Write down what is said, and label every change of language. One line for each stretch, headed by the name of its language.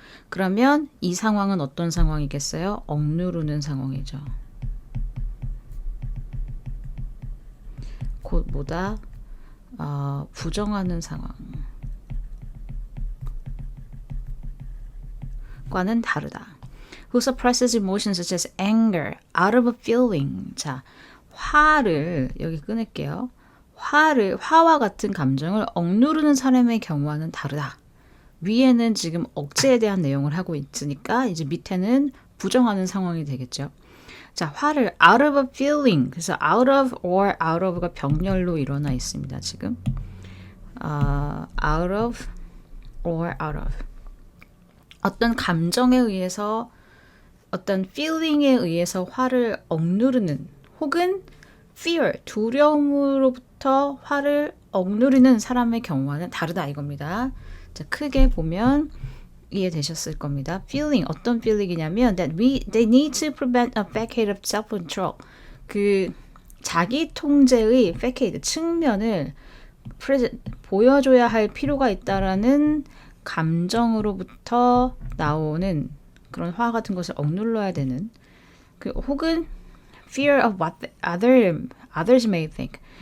Korean: 그러면 이 상황은 어떤 상황이겠어요? 억누르는 상황이죠. 곧 뭐다? 부정하는 상황과는 다르다.
English: Who suppresses emotions such as anger out of a feeling.
Korean: 자, 화를 여기 끊을게요. 화와 같은 감정을 억누르는 사람의 경우와는 다르다. 위에는 지금 억제에 대한 내용을 하고 있으니까 이제 밑에는 부정하는 상황이 되겠죠. 자, 화를
English: out of a feeling.
Korean: 그래서 out of or out of가 병렬로 일어나 있습니다. 지금
English: out of or out of,
Korean: 어떤 감정에 의해서, 어떤 feeling에 의해서 화를 억누르는, 혹은 fear, 두려움으로부터 화를 억누르는 사람의 경우와는 다르다 이겁니다. 자, 크게 보면 이해되셨을 겁니다.
English: feeling,
Korean: 어떤 feeling이냐면
English: that they need to prevent a facade of self-control.
Korean: 그 자기 통제의 facade, 측면을 보여줘야 할 필요가 있다라는 감정으로부터 나오는 그런 화 같은 것을 억눌러야 되는 혹은
English: fear of what others may think.